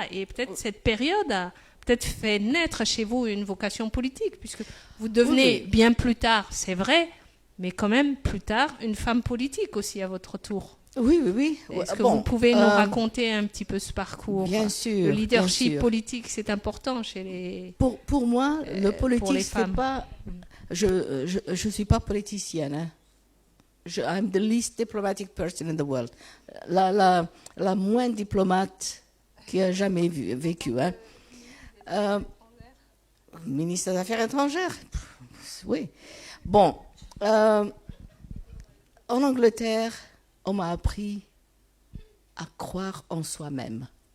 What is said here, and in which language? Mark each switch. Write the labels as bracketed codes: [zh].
[fr] Et peut-être cette période a peut-être fait naître chez vous une vocation politique, puisque vous devenez bien plus tard, c'est vrai, mais quand même plus tard, une femme politique aussi à votre tour. Oui. Est-ce que vous pouvez nous raconter un petit peu ce parcour? Bien sûr. Le leadership politique, c'est important chez les... Pour moi, le politique, c'est pas... Je suis pas politicienne. Hein. [en] I'm the least diplomatic person in the world. [fr] La moins diplomate qui a jamais vécu. Hein. Ministre des Affaires étrangères. Oui. Bon. En Angleterre, on m'a appris à croire en soi-même,